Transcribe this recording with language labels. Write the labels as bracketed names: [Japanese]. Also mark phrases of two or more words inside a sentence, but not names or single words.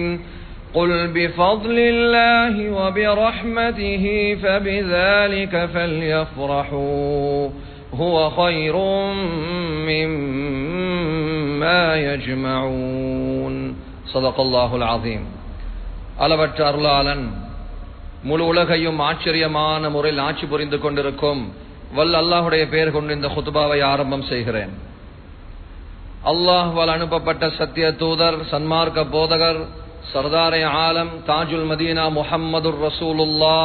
[Arabic] قل بفضل الله وبرحمته فبذلك فليفرحوا هو خير مما يجمعون. صدق الله العظيم. [Tamil] அளவற்ற அருளாளன் முழு உலகையும் ஆச்சரியமான முறையில் ஆட்சி புரிந்து கொண்டிருக்கும் வல்ல அல்லாஹுடைய பெயர் கொண்டு இந்த குத்பாவை ஆரம்பம் செய்கிறேன். அல்லாஹ்வால் அனுப்பப்பட்ட சத்திய தூதர், சன்மார்க்க போதகர், சர்தாரே ஆலம், தாஜுல் மதீனா முஹம்மதுர் ரசூலுல்லாஹ்